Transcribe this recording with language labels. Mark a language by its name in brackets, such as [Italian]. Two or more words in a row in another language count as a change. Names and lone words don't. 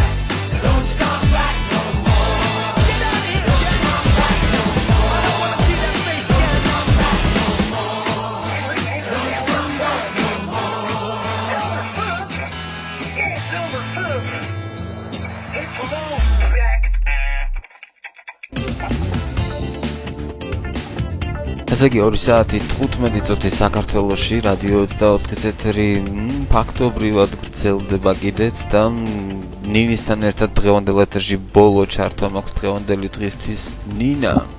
[English] Don't you come back no more. Get out of here, Jack. Don't come back no more. I don't want to see that face again. Don't come back no more. Don't you come back no more. It's over, folks. It's the road, Jack. [Georgian] ესე იგი 2 საათი 15 წუთი საქართველოში რადიო 24-ის ეთერი ფაქტობრივად გრძელდება კიდეც და ნინისთან ერთად დღევანდელ ეთერში ბოლო ჩართვა მაქვს დღევანდელი დღისთვის ნინა.